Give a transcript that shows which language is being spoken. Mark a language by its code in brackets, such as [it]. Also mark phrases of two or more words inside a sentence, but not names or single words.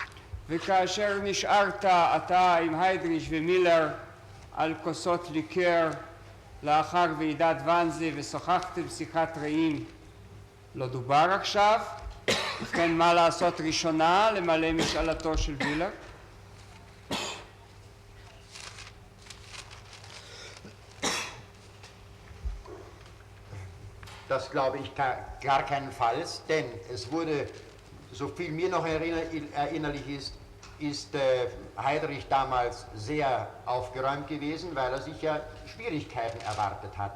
[he] וכאשר נשארת אתה עם היידריך ומילר על כוסות ליקר לאחר ועידת ואנזה ושוחחתם שיחת רעים, לא דובר עכשיו? ובכן, מה לעשות ראשונה? למלא משאלתו של וילר? [de] Das glaube ich gar keinenfalls, denn es wurde, so viel mir noch erinnerlich ist Heydrich damals sehr aufgeräumt gewesen, weil er sich ja Schwierigkeiten erwartet hatte.